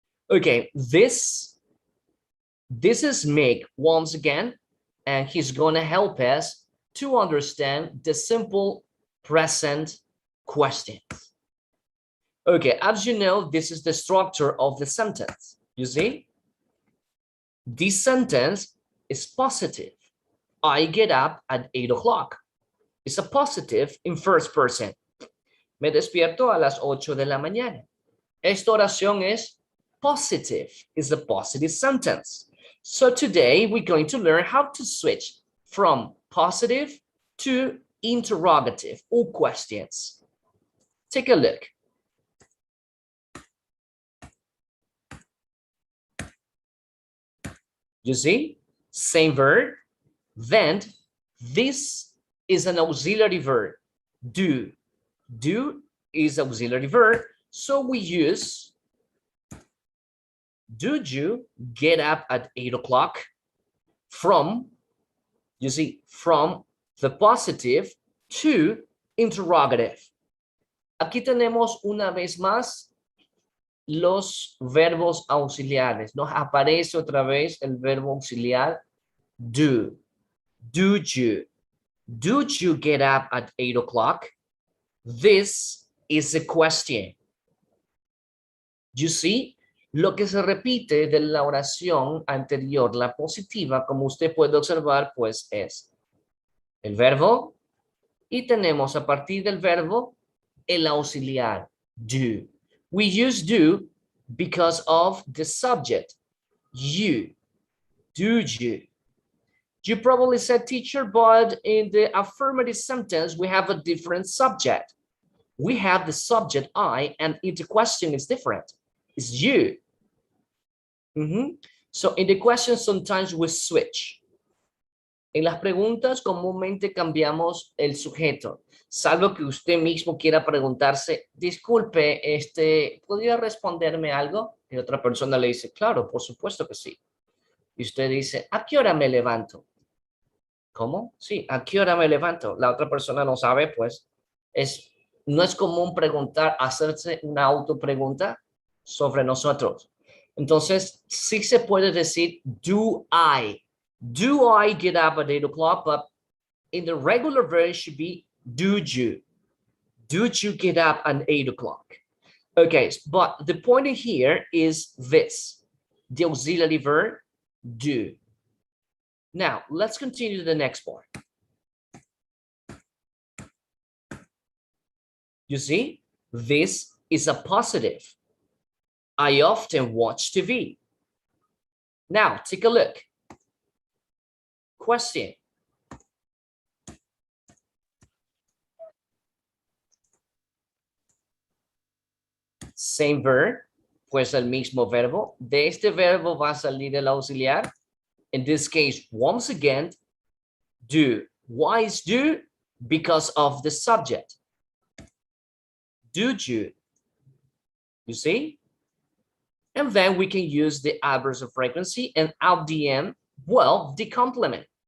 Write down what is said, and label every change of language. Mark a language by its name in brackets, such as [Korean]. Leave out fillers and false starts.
[English] Okay, this is Mick once again, and he's gonna help us to understand the simple present questions. Okay, as you know, this is the structure of the sentence. You see? This sentence is positive. I get up at 8 o'clock. It's a positive in first person. [Spanish] Me despierto a las 8 de la mañana. Esta oración es positive. [English] It's a positive sentence. So today we're going to learn how to switch from positive to interrogative or questions. Take a look. You see? Same verb. Then this is an auxiliary verb. Do. Do is auxiliary verb. So we use, do you get up at 8 o'clock? From, you see, from the positive to interrogative. [Spanish] Aquí tenemos una vez más los verbos auxiliares. Nos aparece otra vez el verbo auxiliar do. [English] Do you? Do you get up at 8 o'clock? This is a question. You see, [Spanish] lo que se repite de la oración anterior, la positiva, como usted puede observar, pues es el verbo y tenemos a partir del verbo el auxiliar, do. [English] We use do because of the subject, you, do you. You probably said teacher, but in the affirmative sentence, we have a different subject. We have the subject I, and the question is different. It's you. So in the question, sometimes we switch. [Spanish] En las preguntas, comúnmente cambiamos el sujeto, salvo que usted mismo quiera preguntarse, disculpe, ¿podría responderme algo? Y otra persona le dice, claro, por supuesto que sí. Y usted dice, ¿a qué hora me levanto? ¿Cómo? Sí, ¿a qué hora me levanto? La otra persona no sabe, pues, no es común preguntar, hacerse una autopregunta sobre nosotros. Entonces, sí se puede decir, [English] do I get up at 8 o'clock? But in the regular version should be, do you? Do you get up at 8 o'clock? Okay, but the point here is this, the auxiliary verb, do. Now, let's continue to the next part. You see, this is a positive. I often watch TV. Now, take a look. Question. Same verb, [Spanish] pues el mismo verbo. De este verbo va a salir el auxiliar. [English] In this case, once again, do. Why is do? Because of the subject. Do you? You see? And then we can use the adverb of frequency, and at the end, well, the complement.